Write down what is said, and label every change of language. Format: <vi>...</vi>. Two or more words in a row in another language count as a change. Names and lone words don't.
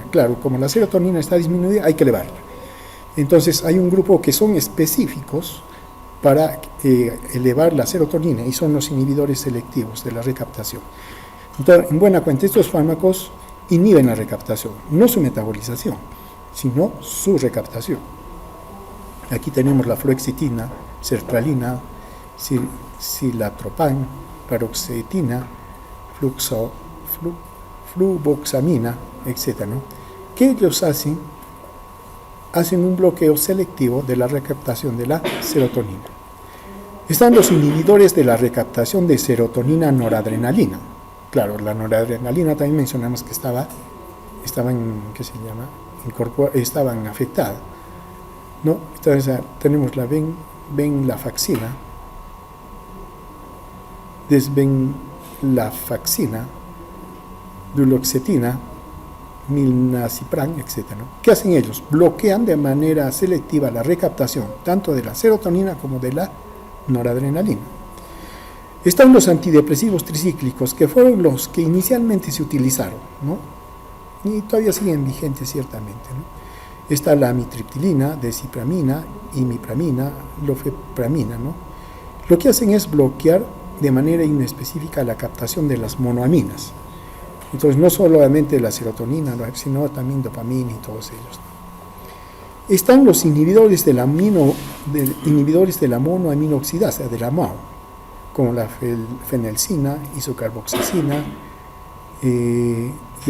<es>Claro, como la serotonina está disminuida, hay que elevarla. Entonces hay un grupo que son específicos para elevar la serotonina, y son los inhibidores selectivos de la recaptación. Entonces, en buena cuenta, estos fármacos inhiben la recaptación, no su metabolización, sino su recaptación. Aquí tenemos la fluoxetina, sertralina, cilatropan, paroxetina, fluvoxamina, etc., ¿no? ¿Qué ellos hacen? Hacen un bloqueo selectivo de la recaptación de la serotonina. Están los inhibidores de la recaptación de serotonina noradrenalina. Claro, la noradrenalina también mencionamos que estaban afectadas, ¿no? Entonces tenemos la venlafaxina, desvenlafaxina, duloxetina, milnacipran, etc., ¿no? ¿Qué hacen ellos? Bloquean de manera selectiva la recaptación tanto de la serotonina como de la noradrenalina. Están los antidepresivos tricíclicos, que fueron los que inicialmente se utilizaron, ¿no? Y todavía siguen vigentes ciertamente, ¿no? Está la amitriptilina, desipramina, imipramina, lofepramina, ¿no? Lo que hacen es bloquear de manera inespecífica la captación de las monoaminas. Entonces, no solamente la serotonina, sino también dopamina y todos ellos. Están los inhibidores de la monoaminooxidasa, de la MAO, como la fenelcina, isocarboxacina, y etc.</es>